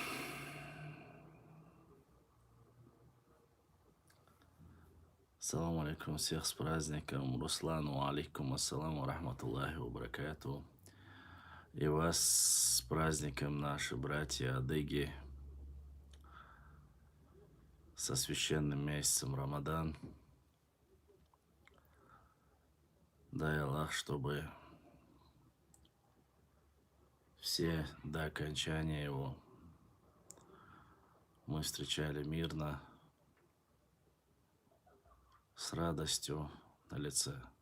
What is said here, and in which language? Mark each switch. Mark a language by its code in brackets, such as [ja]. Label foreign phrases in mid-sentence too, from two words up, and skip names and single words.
[ar] السلام عليكم, [ru] всех с праздником. [ar] Руслану عليكم السلام ورحمة الله وبركاته. [ru] И вас с праздником, наши братья адыги, со священным месяцем Рамадан. Дай Аллах, чтобы все до окончания его мы встречали мирно, с радостью на лице.